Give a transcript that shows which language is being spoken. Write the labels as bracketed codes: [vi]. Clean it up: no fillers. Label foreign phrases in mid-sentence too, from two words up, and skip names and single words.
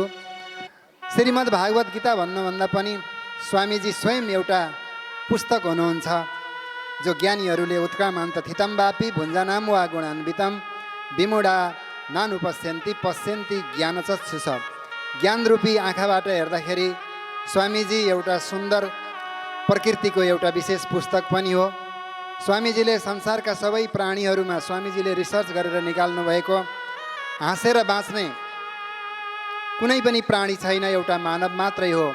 [ne] श्रीमद् भागवत गीता भन्नुभन्दा पनि स्वामीजी स्वयं एउटा पुस्तक हुनुहुन्छ जो ज्ञानीहरूले [sa] उत्क्रामान्त थितम्बापी भुञ्जनाम वा गुणान्वितम विमुढा नानुपश्यन्ति पश्यन्ति ज्ञानचक्षुष। [ne] ज्ञानरूपी आँखाबाट हेर्दाखेरि स्वामीजी एउटा सुन्दर प्रकृतिको एउटा विशेष पुस्तक पनि हो। स्वामीजीले संसारका सबै प्राणीहरूमा स्वामीजीले रिसर्च गरेर निकाल्नु भएको हाँसेर बाँच्ने कुनै पनि प्राणी छैन, एउटा मानव मात्रै हो।